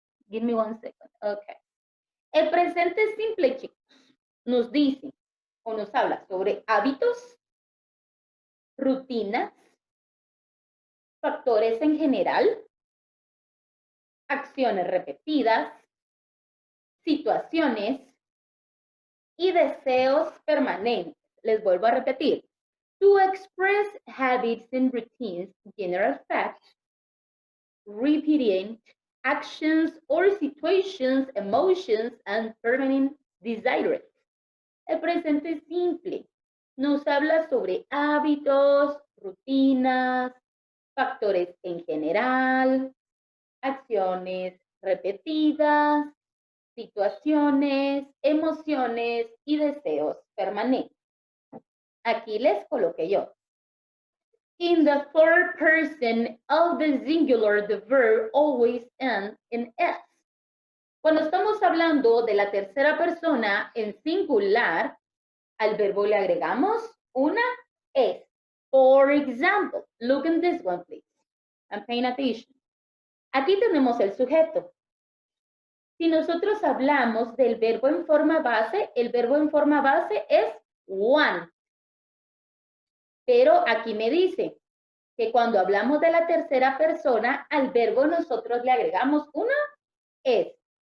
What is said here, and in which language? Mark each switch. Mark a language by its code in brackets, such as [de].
[en] Give me 1 second. [es] Okay. El presente simple, chicos, nos dice o nos habla sobre hábitos, rutinas, factores en general, acciones repetidas, situaciones y deseos permanentes. Les vuelvo a repetir. [en] To express habits and routines, general facts, repeating actions or situations, emotions, and permanent desires. [es] El presente simple nos habla sobre hábitos, rutinas, factores en general, acciones repetidas, situaciones, emociones y deseos permanentes. Aquí les coloqué yo. [en] In the third person of the singular, the verb always ends in S. [es] Cuando estamos hablando de la tercera persona en singular, al verbo le agregamos una S. [en] For example, look at this one, please. I'm paying attention. [es] Aquí tenemos el sujeto. Si nosotros hablamos del verbo en forma base, el verbo en forma base es want. Pero aquí me dice que cuando hablamos de la tercera persona, al verbo nosotros le agregamos una es.